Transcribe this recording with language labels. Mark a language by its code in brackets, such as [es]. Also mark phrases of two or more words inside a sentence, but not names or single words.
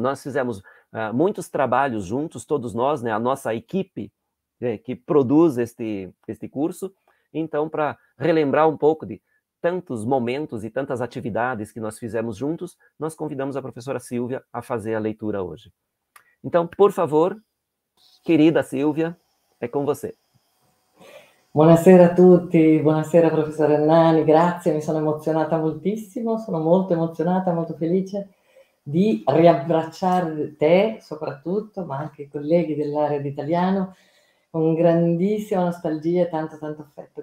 [pt] Nós fizemos muitos trabalhos juntos, todos nós, né, a nossa equipe que produz este curso. Então, para relembrar um pouco de tantos momentos e tantas atividades que nós fizemos juntos, nós convidamos a professora Silvia a fazer a leitura hoje. Então, por favor, querida Silvia, [it] è con [pt] você. [it] Buonasera a tutti, buonasera professore Annani, grazie, mi sono emozionata moltissimo, sono molto emozionata, molto felice di riabbracciare te soprattutto, ma anche i colleghi dell'area di italiano, con grandissima nostalgia e tanto tanto affetto.